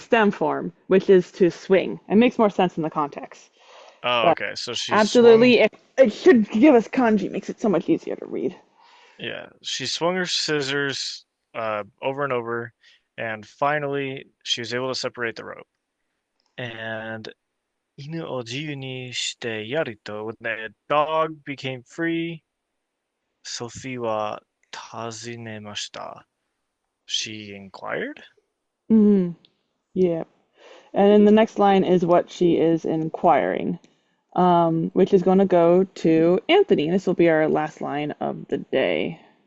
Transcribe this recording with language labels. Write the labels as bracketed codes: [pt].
[en] stem form, which is to swing. It makes more sense in the context. Oh, But okay. So she swung, absolutely, it should give us kanji. Makes it so much easier to read. yeah, she swung her scissors over and over, and finally she was able to separate the rope. And [ja] 犬を自由にしてやると, [en] when the dog became free, [ja] Sophie は尋ねました. [en] She inquired? Mm, yeah. And then the next line is what she is inquiring, which is going to go to Anthony. This will be our last line of the day.